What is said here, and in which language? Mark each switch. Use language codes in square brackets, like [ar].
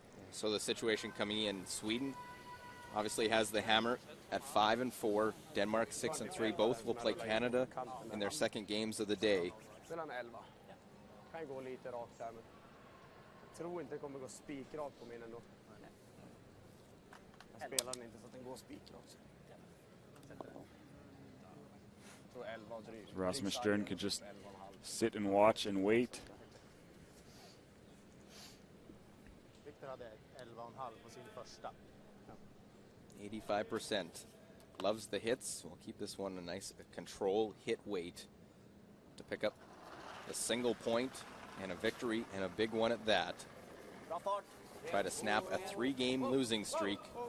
[en] So the situation coming in, Sweden obviously has the hammer at 5-4. Denmark 6-3. Both will play Canada in their second games of the day. [sv] Mellan 11. Kan gå lite rakt där, men jag tror inte det kommer gå spikrakt på min ändå. Jag spelar den inte så att den går spikrakt. Jag tror 11 och drygt. [en] Rasmus Stern could just sit and watch and wait. [sv] Victor hade 11,5 på sin första. [en] 85%. Loves the hits. We'll keep this one a nice control hit weight to pick up a single point and a victory, and a big one at that. Try to snap a 3-game losing streak.